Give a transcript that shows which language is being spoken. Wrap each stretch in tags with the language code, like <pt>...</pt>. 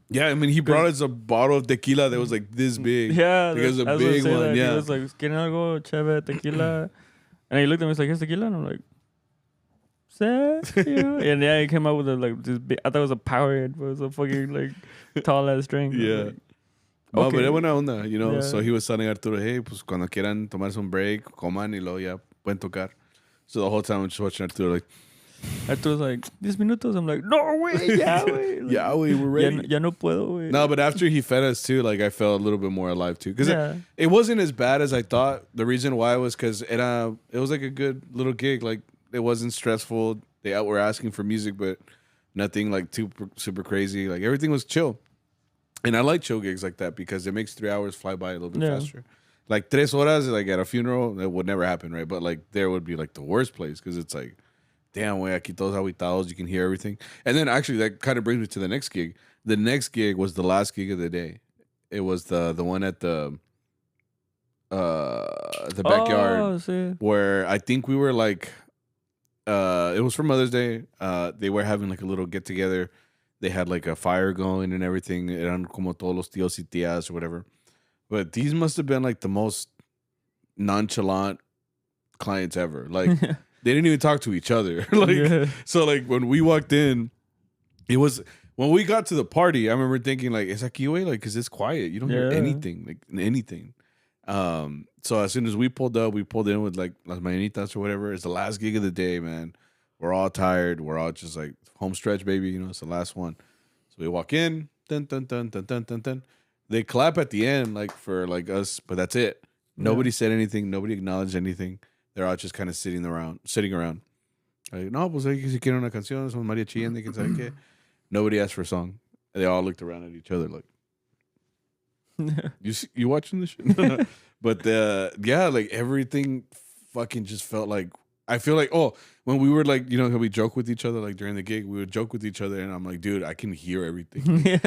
<en>yeah, I mean, he brought us a bottle of tequila that was like this big. yeah, like, it was a I was gonna big say one. that. Yeah, He was like,</en> <es>"Quieren algo chévere, tequila?"</es> <en>And he looked at me, he's like, "Here's tequila," and I'm like,</en> <es>"Serio?"</es> <en>And yeah, he came out with like this big. I thought it was a Powerade, but it was a fucking like tall ass drink. yeah. Like, No, okay.</en> <es>pero es buena onda,</es> <en>you know. Yeah. So he was telling Arturo, hey,</en> <es>pues cuando quieran tomarse un break, coman y luego ya pueden tocar.</es> <en>So the whole time I'm just watching Arturo like, Arturo's like, 10 minutos. I'm like, no, way, yeah, way. Like, yeah, we're ready.</en> <es>Ya no puedo, way.</es> <en>No, but after he fed us too, like I felt a little bit more alive too. Because Yeah. it wasn't as bad as I thought. The reason why was because it was like a good little gig. Like it wasn't stressful. They were asking for music, but nothing like super crazy. Like everything was chill. And I like chill gigs like that because it makes 3 hours fly by a little bit faster. Like 3 horas, like at a funeral, that would never happen, right? But like there would be like the worst place because it's like, damn,</en> <es>way aquí todos aguitados,</es> <en>you can hear everything. And then actually that kind of brings me to the next gig. The next gig was the last gig of the day. It was the one at the backyard where I think we were like, it was for Mother's Day. They were having like a little get together. They had like a fire going and everything.</en> <es>Eran como todos los tíos y tías</es> <en>or whatever. But these must have been like the most nonchalant clients ever. Like they didn't even talk to each other. So like when we walked in, it was when we got to the party, I remember thinking like,</en> <es>es aquí, güey?</es> <en>Like, cause it's quiet. You don't hear anything, like anything. So as soon as we pulled in with like las mañanitas or whatever. It's the last gig of the day, man. We're all tired. We're all just like home stretch, baby. You know, it's the last one. So we walk in, dun, dun, dun, dun, dun, dun, dun. They clap at the end, like for like us, but that's it. Nobody said anything. Nobody acknowledged anything. They're all just kind of sitting around.</en> <es>Like, no, pues si quieren una canción, son Mariachi</es> <en>and they can say</en> <es>qué.</es> <en>Nobody asked for a song. They all looked around at each other like, you watching this shit? But yeah, like everything fucking just felt like, I feel like, when we were like, you know, we joke with each other, like during the gig, we would joke with each other, and I'm like, dude, I can hear everything.</en>